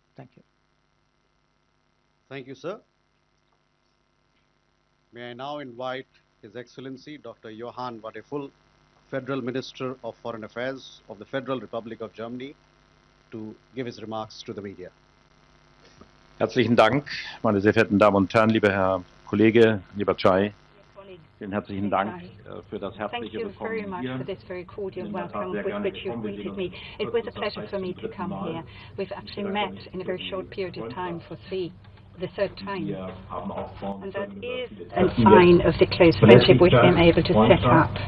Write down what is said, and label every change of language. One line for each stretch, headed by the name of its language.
English: Thank you. Thank you, sir. May I now invite His Excellency Dr. Johann Wadephul, Federal Minister of Foreign Affairs of the Federal Republic of Germany, to give his remarks to the media.
German: Herzlichen Dank, meine sehr verehrten Damen und Herren, lieber Herr Kollege, lieber Jai. Vielen herzlichen Dank für das herzliche Willkommen hier.
English: Thank you very much for this very cordial welcome with which you've greeted me. It was a pleasure for me to come here. We've actually met in a very short period of time for the third time. And that is a sign of the close friendship we've been able to set up.